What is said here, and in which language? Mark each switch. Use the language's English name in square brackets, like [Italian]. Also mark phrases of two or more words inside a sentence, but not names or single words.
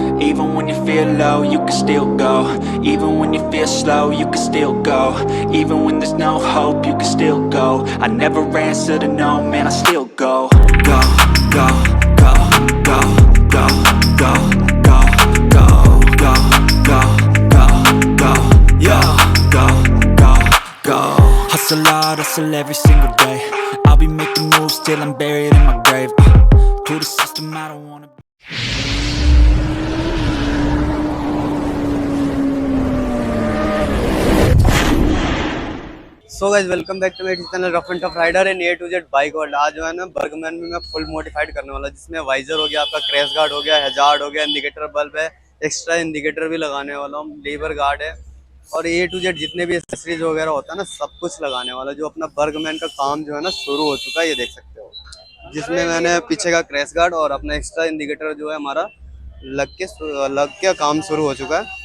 [English] Even when you feel low, you can still go. Even when you feel slow, you can still go. Even when there's no hope, you can still go. I never answer to no, man, I still go. Go, go, go, go, go, go, go, go, go, go, go, go, yo, go, go, go. Hustle hard, hustle every single day. I'll be making moves till I'm buried in my grave. To the system, I don't wanna be. So guys welcome back to my channel Rough and Tough Rider and A to Z Bike World. [Hindi] आज जो है ना बर्गमैन में मैं [English] full modified [Hindi] करने वाला, जिसमें वाइजर हो गया, आपका [English] crash guard [Hindi] हो गया, हैजार्ड हो गया, [English] indicator bulb [Hindi] है, [English] extra indicator [Hindi] भी लगाने वाला हूँ, [English] lever guard [Hindi] है और [English] A to Z [Hindi] जितने भी एक्सेसरीज वगैरह होता है ना सब कुछ लगाने वाला। जो अपना बर्गमैन का काम जो है ना शुरू हो चुका है, ये देख सकते हो, जिसमें मैंने पीछे का [English] crash guard [Hindi] और अपना [English] extra indicator [Hindi] जो है हमारा लग के काम शुरू हो चुका है।